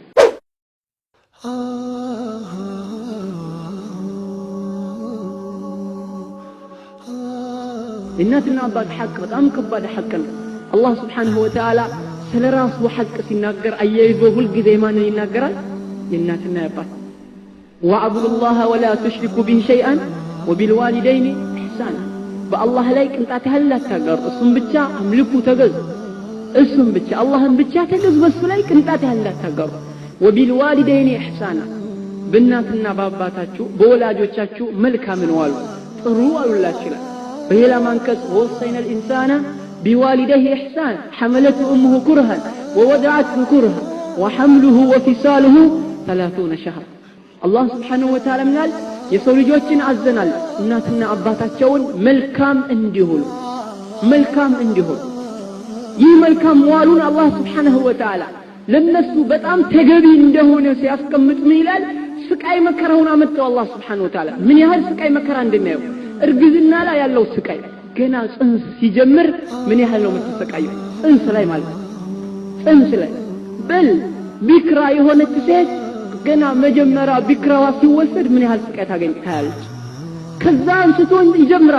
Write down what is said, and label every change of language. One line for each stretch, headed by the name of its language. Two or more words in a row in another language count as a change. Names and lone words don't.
Amharic: እናትና አባት ሐቅ በጣም ከባድ ሐቅ ነው አላህ
Arabic: سبحانه وتعالى
Amharic: ስለራሱ ሐቅ ሲናገር አያይዞ ሁሉ ጊዜ ማንን ይናገራል የእናትና አባት
Arabic: واعبدوا الله ولا تشركوا به شيئا وبالوالدين احسانا
Amharic: በአላህ ላይ ቅንጣት ያህል አታጋሩ እሱም ብቻ አምልኩ ተገዙ እሱም ብቻ አላህን ብቻ ተገዙ በሱ ላይ ቅንጣት ያህል አታጋሩ
Arabic: وبالوالدين احسانا
Amharic: በእናትና በአባታችሁ በወላጆቻችሁ መልካምን ዋሉ ጥሩ አሉላችሁ በሌላ ማንከስ
Arabic: ووصينا الانسان بوالديه احسان حملته امه كرها ووضعته كرها وحمله وفصاله 30 شهر الله سبحانه وتعالى منال
Amharic: የሰው ልጆችን አዘናል እናትና አባታቸውን መልካም እንዲሆኑ ይህ መልካም ዋሉን አላህ
Arabic: سبحانه وتعالى
Amharic: ለነሱ በጣም ተገቢ እንደሆነ ሲያስቀምጥ ምን ይላል ስቃይ መከራውን አመጣው አላህ
Arabic: سبحانه وتعالى
Amharic: ምን ያህል ስቃይ መከራ እንደሚያየው እርግዝና ላይ ያለው ስቃይ ገና ጽንስ ሲጀምር ምን ያህል ነው የምትሰቃየው ጽንስ ላይ ማለት ጽንስ ላይ በል ቢክራ የሆነች ሴት ገና መጀመሪያ ቢክራዋ ሲወሰድ ምን ያህል ስቃይ ታገኛለች ከዛ አንስቶ ይጀምራል